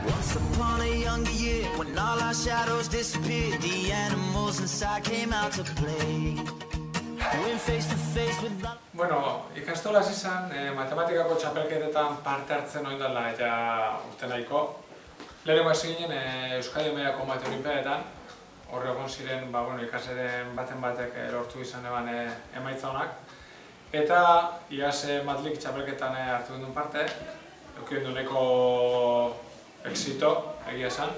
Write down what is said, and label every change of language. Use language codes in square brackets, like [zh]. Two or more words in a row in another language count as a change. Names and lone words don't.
[en] Once upon a younger year, when all our shadows disappeared, the animals inside came out to play. Went face to face with the... [eu] Bueno, ikastolaz izan, matematikako txapelketetan parte hartzen oin dela eta urte nahiko. Lehenengo hasi ginen Euskadi Mailako Mate Olinpiadetan, hor egon ziren ikasleren baten batek lortu izan eban emaitza honak. Eta iaz Madlik txapelketan hartu duen parte, eduki duen neko exito, egia esan.